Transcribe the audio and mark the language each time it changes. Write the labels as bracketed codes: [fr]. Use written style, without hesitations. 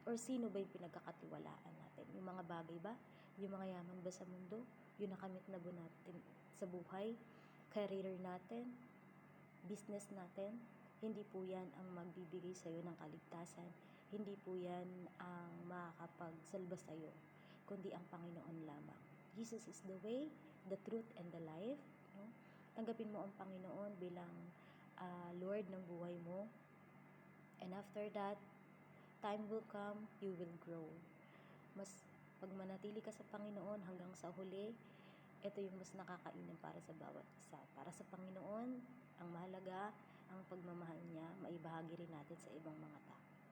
[tl] Or sino ba yung pinagkakatiwalaan natin? Yung mga bagay ba? Yung mga yaman ba sa mundo? Yung nakamit na ba natin sa buhay? Career natin? Business natin? Hindi po yan ang magbibigay sa'yo ng kaligtasan. Hindi po yan ang makakapagsalba sa'yo, kundi ang Panginoon lamang. [en] Jesus is the way, the truth, and the life. No? [tl] Tanggapin mo ang Panginoon bilang Lord ng buhay mo. [en] And after that, time will come, you will grow. [tl] Mas pag manatili ka sa Panginoon hanggang sa huli, ito yung mas nakakainam para sa bawat isa. Para sa Panginoon, ang mahalaga, ang pagmamahal niya, maibahagi rin natin sa ibang mga tao.